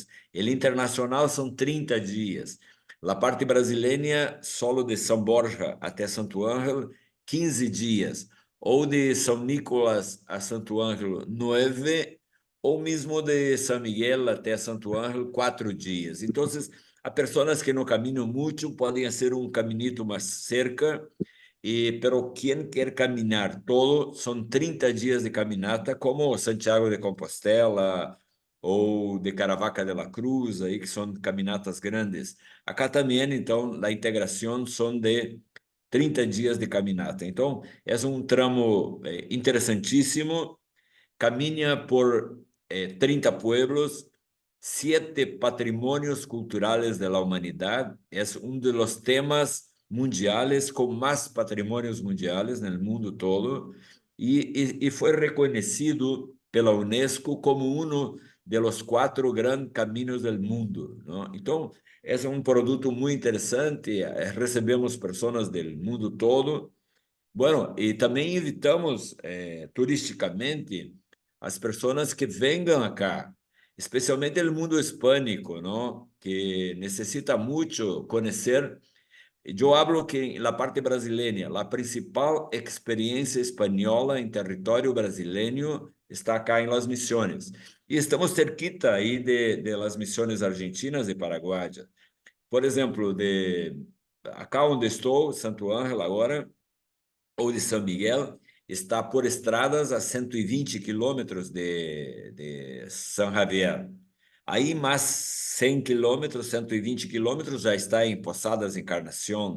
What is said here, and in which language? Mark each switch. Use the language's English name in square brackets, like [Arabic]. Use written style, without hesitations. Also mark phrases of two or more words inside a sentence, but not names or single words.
[Portuguese] Ele internacional são 30 dias. Na parte brasileira, solo de São Borja até Santo Ángel, 15 dias. Ou de São Nicolas a Santo Ángel, 9, ou mesmo de São Miguel até Santo Ángel, 4 dias. Então, há pessoas que no caminham muito, podem ser um caminito mais cerca, [Spanish] pero quien [Portuguese] quer [Spanish] caminar todo, son 30 días de caminata, [Portuguese] como Santiago de Compostela ou de Caravaca de la Cruz, aí, que são caminatas grandes. Acá também, então, a integração são de 30 dias de caminata. Então, é um tramo interessantíssimo, caminha por 30 [Spanish] pueblos, 7 patrimonios culturales de la humanidad. Es uno de los temas mundiales con más patrimonios mundiales en el mundo todo y fue reconocido pela UNESCO como uno de los 4 grandes caminos del mundo, ¿no? Entonces, es un producto muy interesante, recebemos personas del mundo todo. Bueno, [Portuguese] e também invitamos turisticamente as pessoas que venham acá, especialmente o mundo hispânico, não? Que necessita muito conhecer. Eu hablo que na parte brasileira, a principal experiência espanhola em território brasileiro está acá em Las Misiones. E estamos cerquita aí de Las Misiones argentinas e paraguaias. Por exemplo, acá onde estou, Santo Ángel agora, ou de São Miguel, está por estradas a 120 quilômetros de São Javier. Aí, mais 100 quilômetros, 120 quilômetros, já está em Posadas Encarnação.